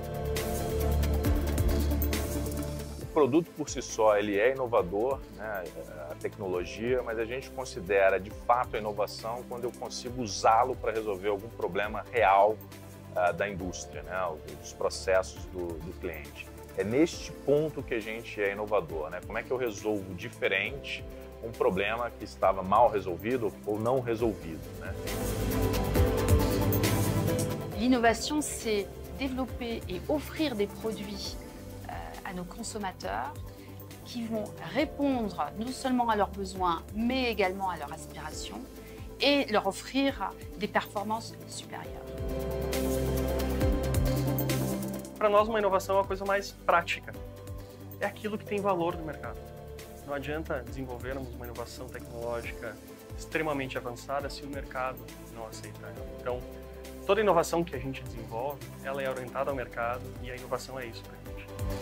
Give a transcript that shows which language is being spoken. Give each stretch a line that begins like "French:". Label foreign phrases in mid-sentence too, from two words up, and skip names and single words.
Portuguese: O produto por si só ele é inovador, né, a tecnologia, mas a gente considera de fato a inovação quando eu consigo usá-lo para resolver algum problema real da indústria, né, dos processos do cliente. É neste ponto que a gente é inovador, né? Como é que eu resolvo diferente um problema que estava mal resolvido ou não resolvido, né?
French: L'innovation, c'est développer et offrir des produits à nos consommateurs qui vont répondre non seulement à leurs besoins, mais également à leurs aspirations et leur offrir des performances supérieures.
Portuguese: Para nós, uma inovação é uma coisa mais prática. É aquilo que tem valor no mercado. Não adianta desenvolvermos uma inovação tecnológica extremamente avançada se o mercado não aceitar ela. Então, toda inovação que a gente desenvolve, ela é orientada ao mercado e a inovação é isso para a gente.